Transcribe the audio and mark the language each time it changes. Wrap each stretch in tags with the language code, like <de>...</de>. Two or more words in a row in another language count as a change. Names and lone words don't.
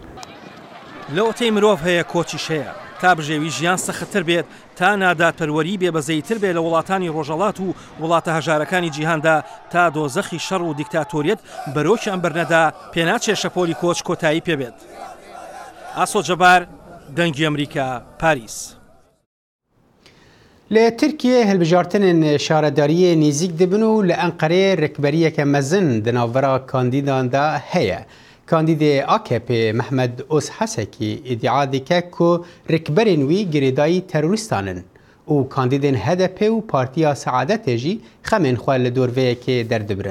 <ckb>لە ئۆتەی مرۆڤ هەیە کۆچیش هەیە تا بژێوی ژیان سەختتر بێت تا نادادپەروەری بێبەزەیتر بێت لە وڵاتانی ڕۆژەڵات و وڵاتە هەژارەکانی جیهاندا تا دۆزەخی شەڕ و دیکتاتۆریەت بەرۆکیان بەرنەدا پێناچێ شەپۆلی کۆچ کۆتایی پێبێت. ئاسۆ جەبار، دەنگی ئەمریکا، پاریس.</ckb> <ku>لە ترکیە هەلبژارتنên شارەداریê nêzik dibin û li Enqereyê rêkberiyeke mezin di navbera kandîdan de heye. Kandîdê AKP Mehmed Özhesekî îddia dike ku rêkberên wî girêdayî terorîstan in û kandîdên HDP û Partiya Seadetê jî xemên xwe li dorveyekê derdibirin.</ku>